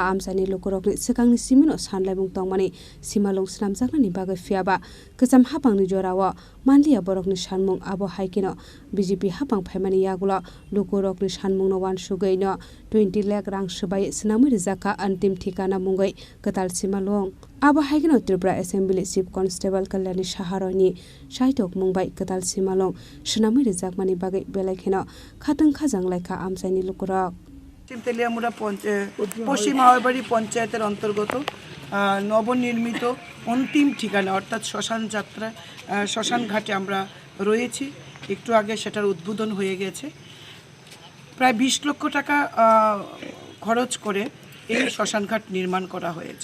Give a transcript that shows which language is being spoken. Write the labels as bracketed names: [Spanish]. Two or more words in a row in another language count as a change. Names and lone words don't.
[Kok Borok] आमसानि लोकरकनि सिगांनि सिमिनो सानलायमुं तंमानि सिमालं स्नामजागनानि बागै फियाबा गोजाम हाबांनि जरावो मानलिया बरकनि सानमुं आबो हाइकिनो बीजेपी हाबां फाइमानि यागुलो लोकरकनि सानमुंनो वानसुगैनो 20 लाख रां सोबाय स्नामै रिजाखा अन्तिम ठिकाना मुङै कताल सिमालं आबो हाइकिनो त्रिपुरा एसेम्बली चीफ कन्स्टेबल कल्याणी साहारयनि साहित्यक मुंबाय कताल सिमालं स्नामै रिजाकमानि बागै बेलायखेनो खाथों खाजां लायखा आमसाइनि लोकरक [Bangla] তেলিয়ামুড়া পশ্চিম হাওয়াইবাড়ি পঞ্চায়েতের অন্তর্গত নবনির্মিত অন্তিম ঠিকানা অর্থাৎ শ্মশান যাত্রা শ্মশান ঘাটে আমরা রয়েছি। একটু আগে সেটার উদ্বোধন হয়ে গেছে। প্রায় 20 লক্ষ টাকা খরচ করে এই শ্মশানঘাট নির্মাণ করা হয়েছে।